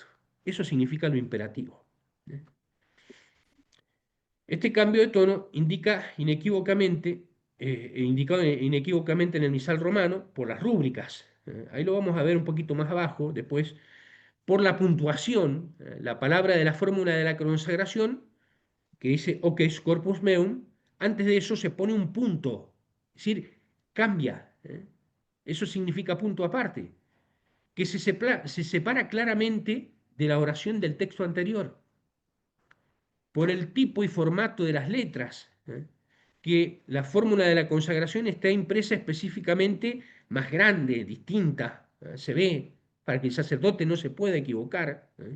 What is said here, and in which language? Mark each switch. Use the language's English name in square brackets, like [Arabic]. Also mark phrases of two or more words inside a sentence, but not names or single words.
[Spanish] Eso significa lo imperativo. Este cambio de tono indica inequívocamente, indicado inequívocamente en el misal romano por las rúbricas. Ahí lo vamos a ver un poquito más abajo después. Por la puntuación, la palabra de la fórmula de la consagración, que dice [Latin] OK corpus meum, [Spanish] antes de eso se pone un punto, es decir, cambia. Eso significa punto aparte, que se separa claramente de la oración del texto anterior por el tipo y formato de las letras, que la fórmula de la consagración está impresa específicamente más grande, distinta, se ve, para que el sacerdote no se pueda equivocar.